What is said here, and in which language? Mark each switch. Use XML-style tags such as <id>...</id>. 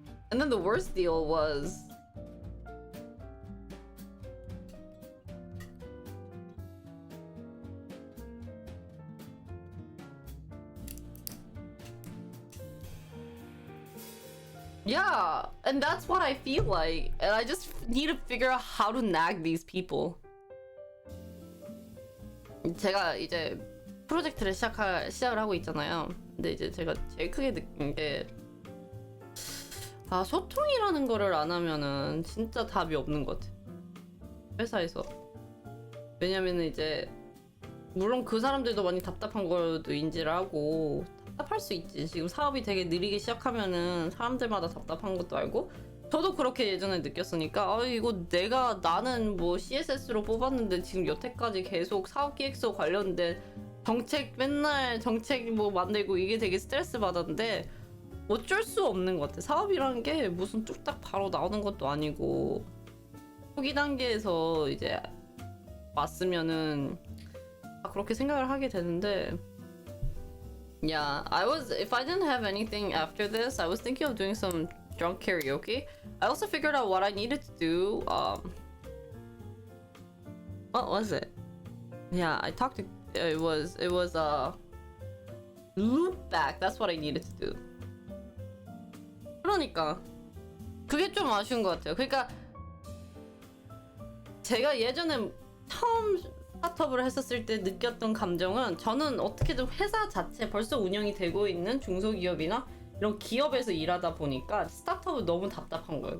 <en>And then the worst deal was yeah, and that's what I feel like, and I just need to figure out how to nag these people.</en> <ko>제가 이제 프로젝트를 시작을 하고 있잖아요. 근데 이제 제가 제일 크게 느낀 게, 소통이라는 거를 안 하면은 진짜 답이 없는 것 같아, 회사에서. 왜냐면은 이제 물론 그 사람들도 많이 답답한 것도 인지를 하고, 답답할 수 있지. 지금 사업이 되게 느리게 시작하면은 사람들마다 답답한 것도 알고, 저도 그렇게 예전에 느꼈으니까, 이거 나는 뭐 CSS로 뽑았는데 지금 여태까지 계속 사업기획서 관련된 맨날 정책 뭐 만들고 이게 되게 스트레스 받았는데 어쩔 수 없는 것 같아. 사업이라는 게 무슨 뚝딱 바로 나오는 것도 아니고, 초기 단계에서 이제 왔으면은 그렇게 생각을 하게 되는데,</ko> <en>yeah, if I didn't have anything after this, I was thinking of doing some drunk karaoke. I also figured out what I needed to do. What was it? Yeah, I talked to, it was loop back. That's what I needed to do.</en> <ko>그러니까 그게 좀 아쉬운 것 같아요. 그러니까 제가 예전에 처음 스타트업을 했었을 때 느꼈던 감정은, 저는 어떻게든 회사 자체 벌써 운영이 되고 있는 중소기업이나 이런 기업에서 일하다 보니까 스타트업은 너무 답답한 거예요.</ko>